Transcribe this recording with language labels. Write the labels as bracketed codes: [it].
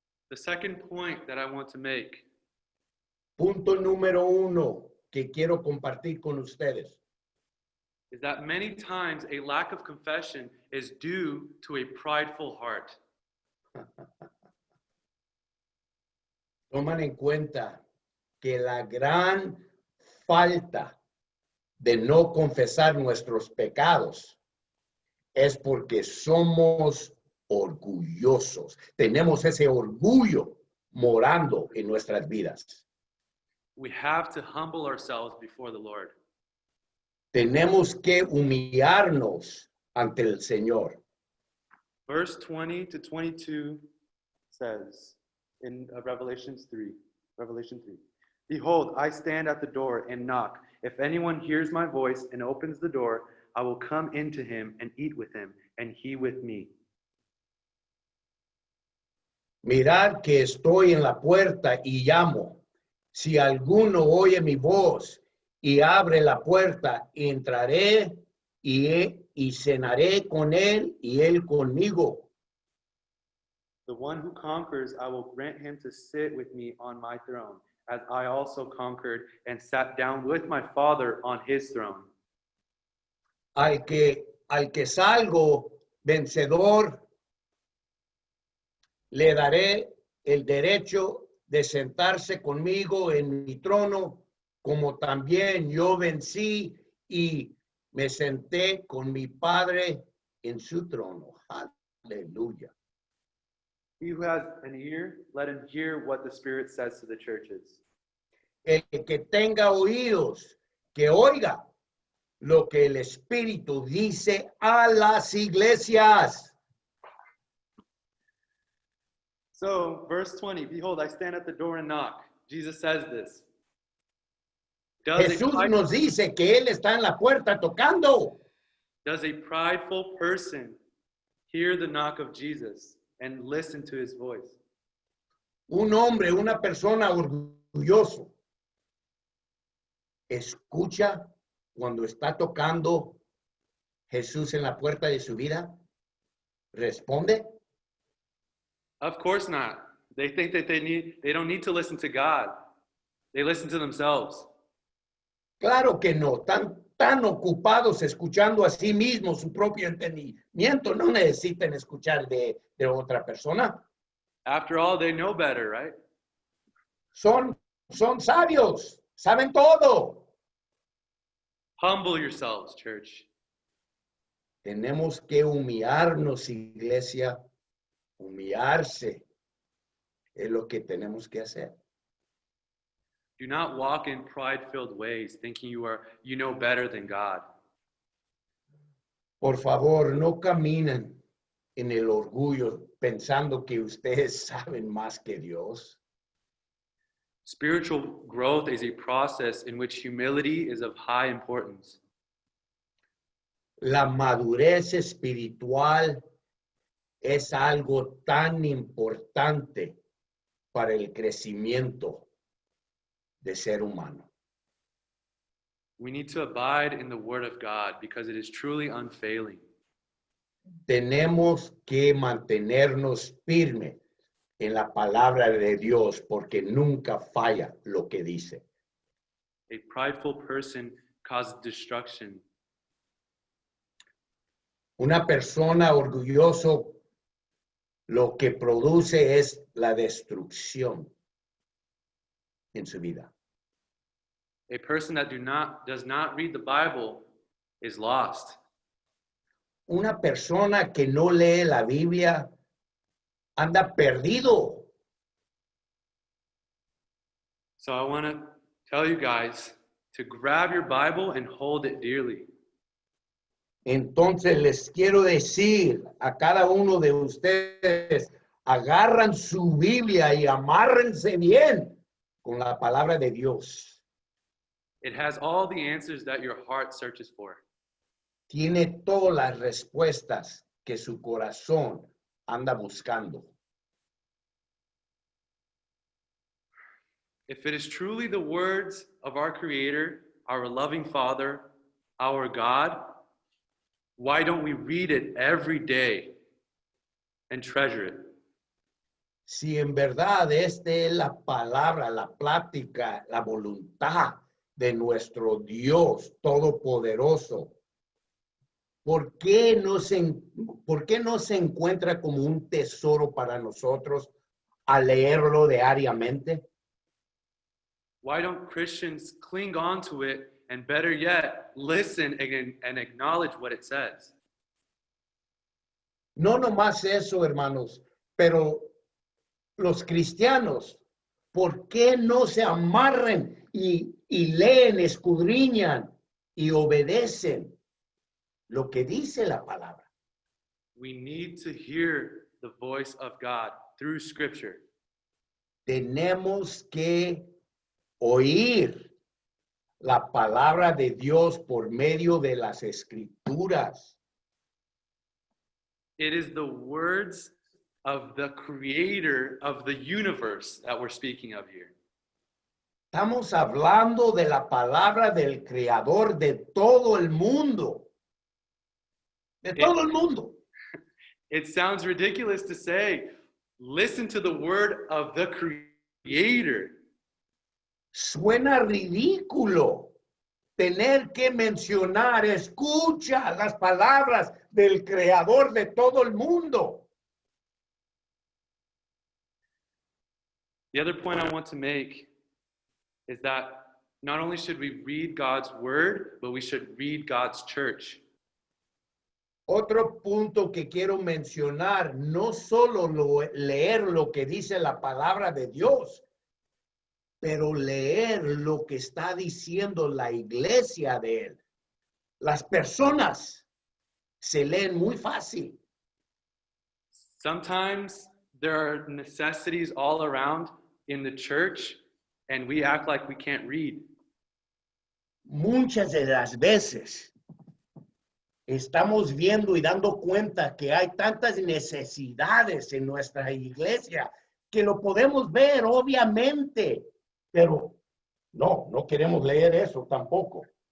[en] The second point that I want to make [es] Punto número 1 que quiero compartir con ustedes. [en] is that many times a lack of confession is due to a prideful heart. [es] Toman en cuenta que la gran falta de no confesar nuestros pecados es porque somos orgullosos. Tenemos ese orgullo morando en nuestras vidas. [en] We have to humble ourselves before the Lord. [es] Tenemos que humillarnos ante el Señor. [en] Verse 20 to 22 says in Revelation 3, Behold, I stand at the door and knock. If anyone hears my voice and opens the door, I will come into him and eat with him, and he with me. [es] Mirad que estoy en la puerta y llamo. Si alguno oye mi voz y abre la puerta, entraré y cenaré con él y él conmigo. [en] The one who conquers, I will grant him to sit with me on my throne, as I also conquered and sat down with my Father on his throne. [es] Al que salgo vencedor, le daré el derecho de sentarse conmigo en mi trono, como también yo vencí y me senté con mi Padre en su trono. Aleluya. [en] He who has an ear, let him hear what the Spirit says to the churches. [es] El que tenga oídos, que oiga lo que el Espíritu dice a las iglesias. [en] So, verse 20, Behold, I stand at the door and knock. Jesus says this. [es] Jesús nos dice que Él está en la puerta tocando. [en] Does a prideful person hear the knock of Jesus and listen to his voice? [es] Un hombre, una persona orgulloso, escucha cuando está tocando Jesús en la puerta de su vida. ¿Responde? [en] Of course not. They think that they don't need to listen to God. They listen to themselves. [es] Claro que no. Tan ocupados escuchando a sí mismos su propio entendimiento. No necesitan escuchar de otra persona. [en] After all, they know better, right? [es] Son sabios. Saben todo. [en] Humble yourselves, church. [es] Tenemos que humillarnos, iglesia. Humillarse es lo que tenemos que hacer. [en] Do not walk in pride-filled ways, thinking you know better than God. [es] Por favor, no caminen en el orgullo pensando que ustedes saben más que Dios. [en] Spiritual growth is a process in which humility is of high importance. [es] La madurez espiritual es algo tan importante para el crecimiento de ser humano. [en] We need to abide in the Word of God because it is truly unfailing. [es] Tenemos que mantenernos firmes en la palabra de Dios porque nunca falla lo que dice. [en] A prideful person causes destruction. [es] Una persona orgulloso lo que produce es la destrucción en su vida. [en] A person that does not read the Bible is lost. [es] Una persona que no lee la Biblia anda perdido. [en] So I want to tell you guys to grab your Bible and hold it dearly. [es] Entonces les quiero decir a cada uno de ustedes, agarran su Biblia y amárrense bien con la palabra de Dios. [en] It has all the answers that your heart searches for. [es] Tiene todas las respuestas que su corazón anda buscando. [en] If it is truly the words of our Creator, our loving Father, our God, why don't we read it every day and treasure it? [es] Si en verdad esta es la palabra, la plática, la voluntad de nuestro Dios Todopoderoso, ¿por qué no se encuentra como un tesoro para nosotros al leerlo diariamente? [en] Why don't Christians cling on to it and better yet, listen and acknowledge what it says? [es] No nomás eso, hermanos, pero los cristianos, ¿por qué no se amarran y leen, escudriñan y obedecen lo que dice la palabra? [en] We need to hear the voice of God through Scripture. [es] Tenemos que oír la palabra de Dios por medio de las escrituras. [en] It is the words of the Creator of the universe that we're speaking of here. [es] Estamos hablando de la palabra del creador de todo el mundo. De todo el mundo. [en] It sounds ridiculous to say, listen to the word of the Creator. [es] Suena ridículo tener que mencionar, escucha las palabras del creador de todo el mundo. [en] The other point I want to make is that not only should we read God's word, but we should read God's church. [es] Otro punto que quiero mencionar, no solo leer lo que dice la palabra de Dios, pero leer lo que está diciendo la iglesia de él. Las personas se leen muy fácil. [en] Sometimes there are necessities all around in the church, and we act like we can't read. [es] Muchas de las veces estamos viendo y dando cuenta que hay tantas necesidades en nuestra iglesia que lo podemos ver, obviamente, pero no queremos leer eso tampoco.